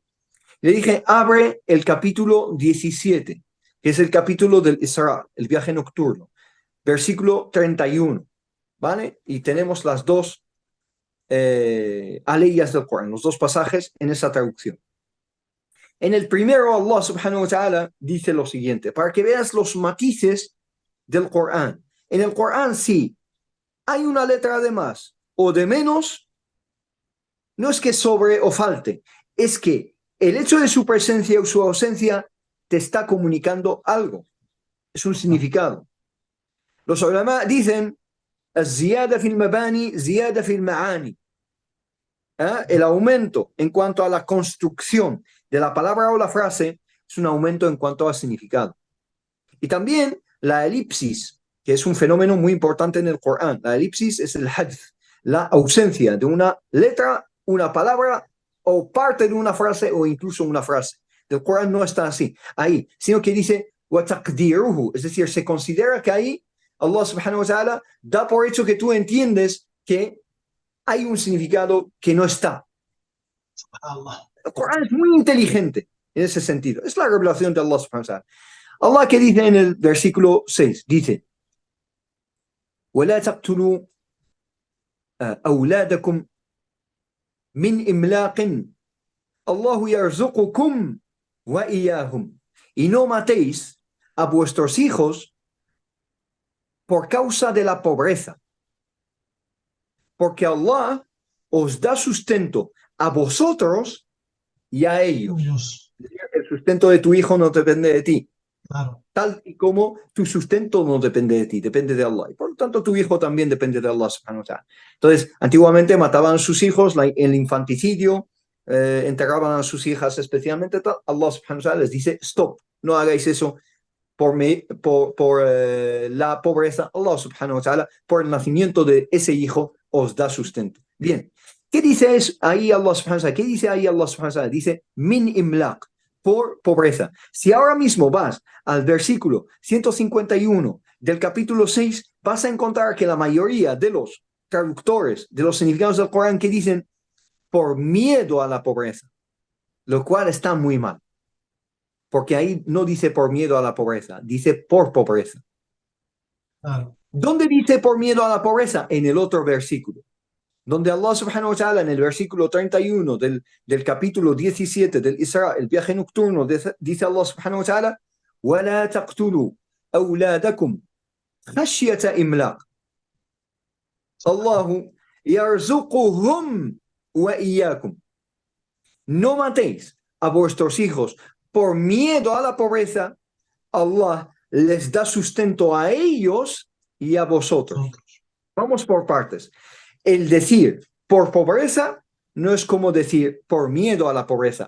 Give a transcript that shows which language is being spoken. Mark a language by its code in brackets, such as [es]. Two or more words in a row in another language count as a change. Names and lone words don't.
[es] Le dije, abre el capítulo 17, que es el capítulo del Isra, el viaje nocturno, versículo 31, ¿vale? Y tenemos las dos aleyas del Corán, los dos pasajes en esa traducción. En el primero, [ar] الله سبحانه وتعالى [es] dice lo siguiente, para que veas los matices del Corán. En el Corán, sí, hay una letra de más o de menos, no es que sobre o falte, es que el hecho de su presencia o su ausencia te está comunicando algo, es un significado. Los ulama dicen, [ar] الزيادة في المباني زيادة في المعاني. [es] El aumento en cuanto a la construcción de la palabra o la frase es un aumento en cuanto al significado. Y también la elipsis, que es un fenómeno muy importante en el Corán. La elipsis es el hadf, la ausencia de una letra, una palabra o parte de una frase o incluso una frase. El Corán no está así, ahí, sino que dice وَتَقْدِيرُهُ, es decir, se considera que ahí [ar] الله سبحانه وتعالى [es] da por hecho que tú entiendes que hay un significado que no está. Allah. El Corán es muy inteligente en ese sentido. Es la revelación de [ar] الله سبحانه وتعالى. [es] Allah que dice en el versículo 6, dice, [ar] وَلَا تَقْتُلُوا أَوْلَادَكُمْ مِنْ إِمْلَاقٍ اللَّهُ يَرْزُقُكُمْ وَإِيَّاهُمْ. [es] Y no matéis a vuestros hijos por causa de la pobreza, porque Allah os da sustento a vosotros y a ellos. Dios. El sustento de tu hijo no depende de ti, Claro. tal y como tu sustento no depende de ti, depende de Allah. Y por lo tanto, tu hijo también depende de [ar] الله سبحانه وتعالى. [es] Entonces, antiguamente mataban a sus hijos, el infanticidio, enterraban a sus hijas especialmente. [ar] الله سبحانه وتعالى [es] les dice, stop, no hagáis eso por la pobreza. [ar] الله سبحانه وتعالى, [es] por el nacimiento de ese hijo, os da sustento. Bien, ¿qué dice ahí [ar] الله سبحانه وتعالى? [es] ¿Qué dice ahí [ar] الله سبحانه وتعالى? [es] Dice, [ar] من إملاق, [es] por pobreza. Si ahora mismo vas al versículo 151 del capítulo 6, vas a encontrar que la mayoría de los traductores de los significados del Corán que dicen por miedo a la pobreza, lo cual está muy mal, porque ahí no dice por miedo a la pobreza, dice por pobreza. Claro. ¿Dónde dice por miedo a la pobreza? En el otro versículo, donde [ar] الله سبحانه وتعالى [es] en el versículo 31 del capítulo 17 del Isra, el viaje nocturno, dice [ar] الله سبحانه وتعالى, وَلَا تَقْتُلُوا أَوْلَادَكُمْ خَشْيَةَ إِمْلَاقٍ اللَّهُ يَرْزُقُهُمْ وَإِيَّاكُمْ. [es] No matéis a vuestros hijos por miedo a la pobreza, Allah les da sustento a ellos y a vosotros. Nosotros. Vamos por partes. El decir por pobreza no es como decir por miedo a la pobreza.